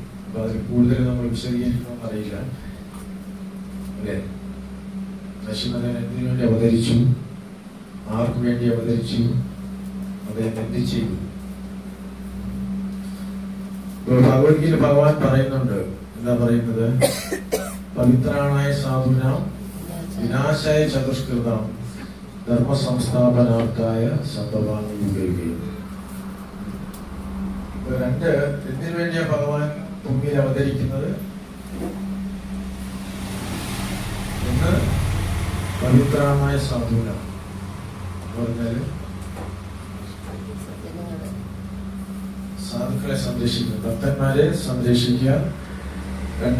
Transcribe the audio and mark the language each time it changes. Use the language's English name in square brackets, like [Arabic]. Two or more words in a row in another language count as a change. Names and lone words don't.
[Malayalam] അപ്പൊ അതിൽ കൂടുതൽ നമ്മൾ വിശദീകരിക്കണമെന്ന് അറിയില്ല. അല്ലേ, നരസിംഹദേവൻ എന്തിനു വേണ്ടി അവതരിച്ചു, ആർക്കു വേണ്ടി അവതരിച്ചു, അദ്ദേഹം എന്ത് ചെയ്തു? ഭഗവത്ഗീത ഭഗവാൻ പറയുന്നുണ്ട്, എന്താ പറയുന്നത്? [Sanskrit] पवित्राणाय साधुनां विनाशाय चतुष्कृतां धर्म संस्थापनार्थाय संभवामि युगे. [Malayalam] രണ്ട് എന്തിനു വേണ്ടിയാ ഭഗവാൻ ഭൂമിയിൽ അവതരിക്കുന്നത്? ഒന്ന് [Sanskrit] पवित्राणाय साधुनां [Malayalam] പറഞ്ഞാല് സാധുക്കളെ സംരക്ഷിക്കുക, ഭക്തന്മാരെ സംരക്ഷിക്കുക.